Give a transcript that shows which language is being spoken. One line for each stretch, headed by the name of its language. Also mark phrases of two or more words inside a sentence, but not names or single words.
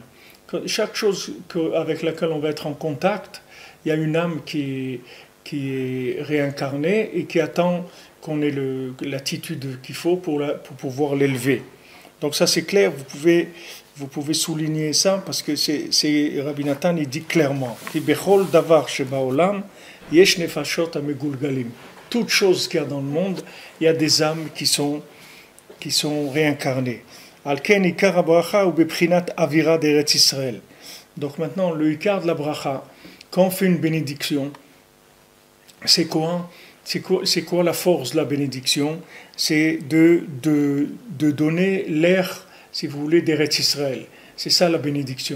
French: Chaque chose avec laquelle on va être en contact, il y a une âme qui est réincarnée et qui attend qu'on ait l'attitude qu'il faut pour pouvoir l'élever. Donc ça c'est clair, vous pouvez souligner ça parce que c'est Rabbi Nathan, il dit clairement
Hebrew: כי בכל דבר שבעולם יש נפשות המגולגלים.
French: Toute chose qu'il y a dans le monde, il y a des âmes qui sont réincarnées.
Hebrew: על כן עיקר ברכה הוא בבחינת אוירא דארץ ישראל.
French: Donc maintenant le ikar de la bracha, quand on fait une bénédiction, c'est quoi la force de la bénédiction? C'est de donner l'air, si vous voulez, d'Eretz Israël. C'est ça la bénédiction.